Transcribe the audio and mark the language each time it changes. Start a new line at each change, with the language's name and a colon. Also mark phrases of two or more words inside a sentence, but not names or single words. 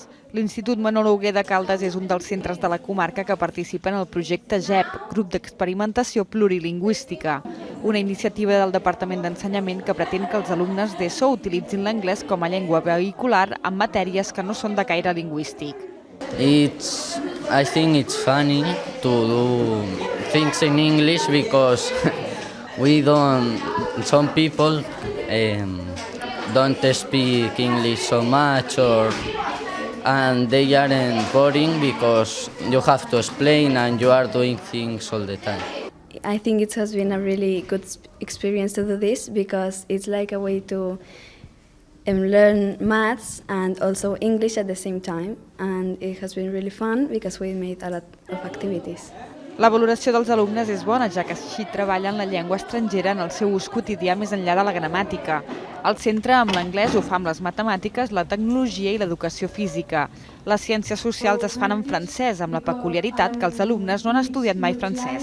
Catalan: L'Institut Manolo Hugué de Caldes és un dels centres de la comarca que participa en el projecte GEP, Grup d'Experimentació Plurilingüística, una iniciativa del Departament d'Ensenyament que pretén que els alumnes d'ESO utilitzin l'anglès com a llengua vehicular en matèries que no són de caire lingüístic.
English: I think it's funny to do things in English because some people don't speak English so much, and they aren't boring because you have to explain and you are doing things all the time. I think it has been a really good experience to do this because it's like a way to learn maths and also English at the same time, and it has been really fun because we made a lot of activities.
Catalan: La valoració dels alumnes és bona, ja que així treballen la llengua estrangera en el seu ús quotidià més enllà de la gramàtica. El centre amb l'anglès ho fa amb les matemàtiques, la tecnologia i l'educació física. Les ciències socials es fan en francès, amb la peculiaritat que els alumnes no han estudiat mai francès.